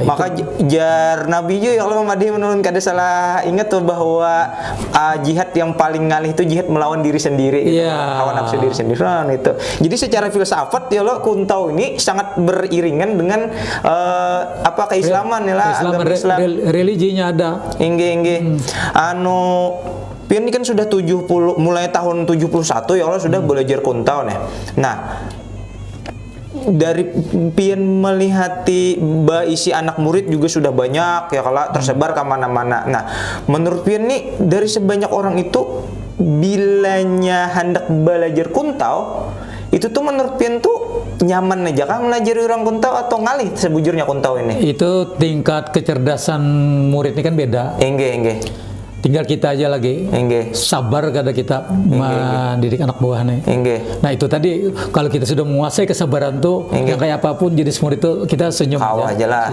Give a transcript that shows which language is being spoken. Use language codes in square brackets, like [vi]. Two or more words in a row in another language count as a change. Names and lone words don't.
[bjn] maka jar Nabi juga ya kalau Mamadi menurun kada salah ingat tuh bahwa jihad yang paling ngalih itu jihad melawan diri sendiri. Hawa nafsu diri sendiri. Nah itu. [id] Jadi secara filsafat ya kuntau ini sangat beriringan dengan keislaman ya lah, agama Islam. Religinya ada. [bjn] Pian ini kan sudah 70 mulai tahun 71 ya Allah sudah belajar kuntau nih. Nah, dari Pian melihati isi anak murid juga sudah banyak ya kalau tersebar ke mana-mana. Nah, menurut Pian nih dari sebanyak orang itu bilanya hendak belajar kuntau itu tuh menurut Pian tuh nyaman aja kan melajari orang kuntau atau ngalih sebujurnya kuntau ini? Itu tingkat kecerdasan murid ini kan beda. Tinggal kita aja lagi sabar kada kita mendidik anak buah nih. [id] Nah itu tadi kalau kita sudah menguasai kesabaran tuh yang kayak apapun jenis murid itu kita senyum aja.